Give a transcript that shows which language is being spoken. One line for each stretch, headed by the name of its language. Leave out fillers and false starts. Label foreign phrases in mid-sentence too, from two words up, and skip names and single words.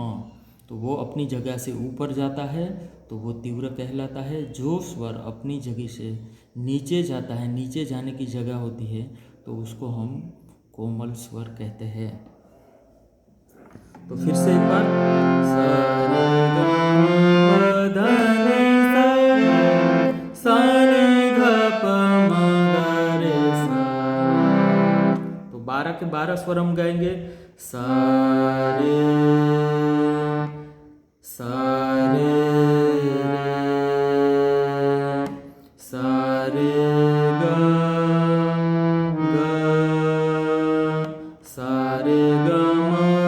Hindi: तो वो अपनी जगह से ऊपर जाता है तो वो तीव्र कहलाता है। जो स्वर अपनी जगह से नीचे जाता है, नीचे जाने की जगह होती है, तो उसको हम कोमल स्वर कहते हैं। तो फिर से एक बार सा रे ग म प ध नि सा नि ध प म ग रे सा। तो 12 के 12 स्वर हम गाएंगे। सा रे सा रे सा रे ग ग सा रे ग म